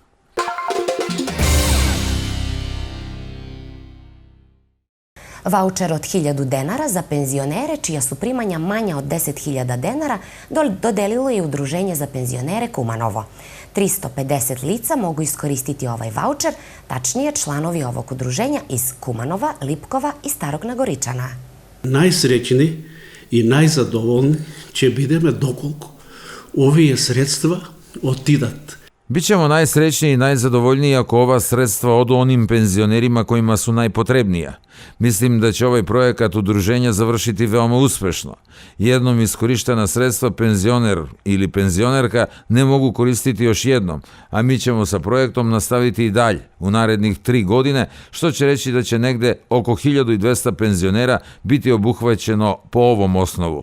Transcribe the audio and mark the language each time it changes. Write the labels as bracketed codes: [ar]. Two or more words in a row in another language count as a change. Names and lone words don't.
[sr] Vaučer od 1000 denara za penzionere čija su primanja manja od 10.000 denara dodelilo je Udruženje za penzionere Kumanovo. 350 lica mogu iskoristiti ovaj vaučer, tačnije članovi ovog udruženja iz Kumanova, Lipkova i Starog Nagoričana. [mk] Најсреќни и најзадоволни ќе бидеме доколку овие средства отидат. [sr] Bićemo najsrećniji i najzadovoljniji ako ova sredstva odu onim penzionerima kojima su najpotrebnija. Mislim da će ovaj projekat udruženja završiti veoma uspešno. Jednom iskorištena sredstva penzioner ili penzionerka ne mogu koristiti još jednom, a mi ćemo sa projektom nastaviti i dalje u narednih 3 godine, što će reći da će negde oko 1200 penzionera biti obuhvaćeno po ovom osnovu.